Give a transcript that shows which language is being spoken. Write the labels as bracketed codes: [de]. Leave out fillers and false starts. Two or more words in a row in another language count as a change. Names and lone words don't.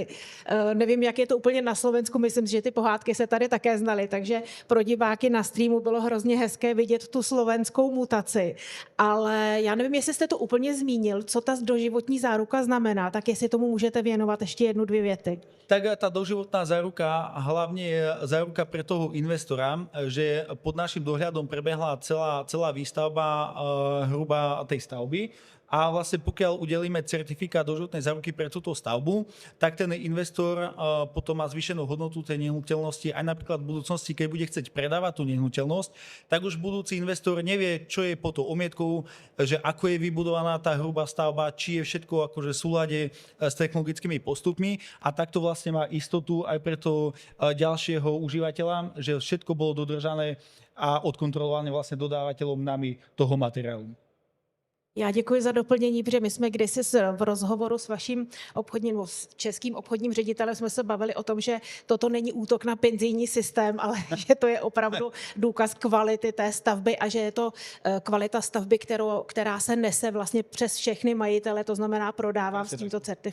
[cs] Nevím, jak je to úplně na Slovensku, myslím, že ty pohádky se tady také znaly, takže pro diváky na streamu bylo hrozně hezké vidět tu slovenskou mutaci. Ale já nevím, jestli jste to úplně zmínil, co ta doživotní záruka znamená, tak jestli tomu můžete věnovat ještě jednu, dvě věty. [sk] Tak tá doživotná záruka hlavne je záruka pre toho investora, že pod našim dohľadom prebehla celá výstavba hruba tej stavby. A vlastne pokiaľ udelíme certifikát doživotnej záruky pre túto stavbu, tak ten investor potom má zvýšenú hodnotu tej nehnuteľnosti aj napríklad v budúcnosti, keď bude chcieť predávať tú nehnuteľnosť, tak už budúci investor nevie, čo je pod tou omietkou, že ako je vybudovaná tá hrubá stavba, či je všetko akože v súlade s technologickými postupmi a takto vlastne má istotu aj pre toho ďalšieho užívateľa, že všetko bolo dodržané a odkontrolované vlastne dodávateľom nami toho materiálu. [cs] Já děkuji za doplnění, protože my jsme kdysi v rozhovoru s vaším obchodním, s českým obchodním ředitelem jsme se bavili o tom, že toto není útok na penzijní systém, ale že to je opravdu důkaz kvality té stavby a že je to kvalita stavby, která se nese vlastně přes všechny majitele, to znamená prodávám s tímto certifikátem.